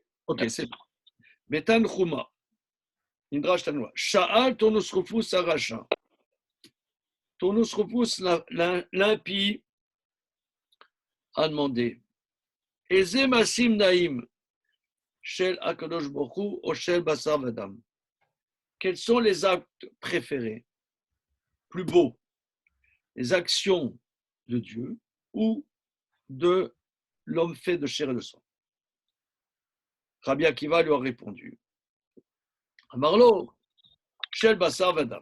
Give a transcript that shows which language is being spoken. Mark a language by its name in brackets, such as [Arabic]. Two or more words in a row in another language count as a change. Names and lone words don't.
[French] Ok, c'est bon. Mais Tanchuma. Midrash Tanchuma. [Hebrew] שאל טורנוסרופוס הרשע. [French] Turnus Rufus, l'impie, a demandé [Hebrew] איזה מעשים נאים של הקדוש ברוך הוא או של בשר ודם. [French] Quels sont les actes préférés, plus beaux, les actions de Dieu ou de l'homme fait de chair et de sang? Rabbi Akiva lui a répondu [Hebrew] אמר לו, של בשר ודם.